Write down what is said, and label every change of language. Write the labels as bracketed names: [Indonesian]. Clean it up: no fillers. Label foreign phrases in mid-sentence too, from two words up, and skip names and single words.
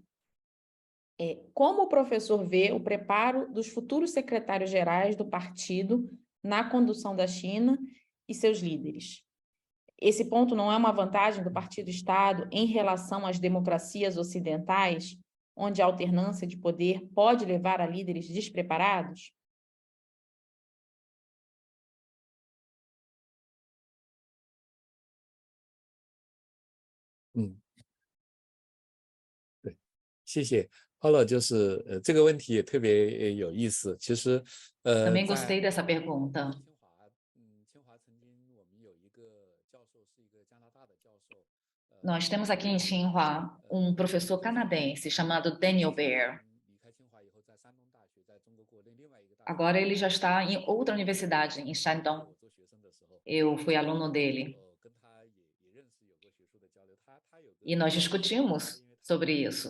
[Portuguese] Como o professor vê o preparo dos futuros secretários-gerais do partido na condução da China e seus líderes? Esse ponto não é uma vantagem do partido-Estado em relação às democracias ocidentais, onde a alternância de poder pode levar a líderes despreparados? [Chinese] 嗯，对，谢谢。Paulo 就是这个问题也特别有意思。其实 [Portuguese] Também gostei dessa pergunta. [Chinese] 清华曾经我们有一个教授是一个加拿大的教授。 [Portuguese] Nós temos aqui em Tsinghua professor canadense chamado Daniel Baer. Agora ele já está em outra universidade, em Shandong. Eu fui aluno dele. E nós discutimos sobre isso.